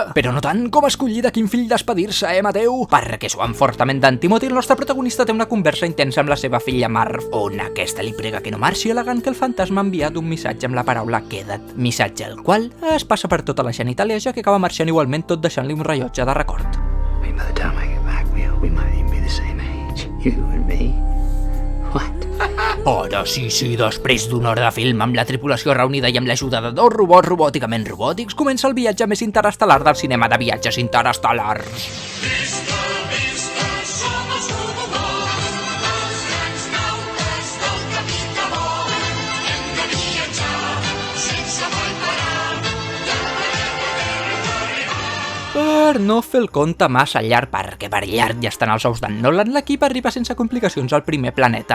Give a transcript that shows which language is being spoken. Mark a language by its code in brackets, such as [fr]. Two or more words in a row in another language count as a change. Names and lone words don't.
[ca] Però no tant com escollir de quin fill despedir-se, Mateu? Perquè suant fortament d'en Timothy, el nostre protagonista té una conversa intensa amb la seva filla Marv, on aquesta li prega que no marxi al·legant que el fantasma ha enviat un missatge amb la paraula queda't, missatge el qual es passa per tota la genitàlia, ja que acaba marxant igualment tot deixant-li un rellotge de record. [en] Maybe by the time I get back, we might even be the same age. You and me. What? [ca] Ara sí, després d'una hora de film amb la tripulació reunida i amb l'ajuda de 2 robots robòticament robòtics, comença el viatge més interestel·lar del cinema de viatges interestel·lars. Per no fer el compte massa llarg, perquè per llarg ja estan els ous d'en Nolan, l'equip arriba sense complicacions al primer planeta.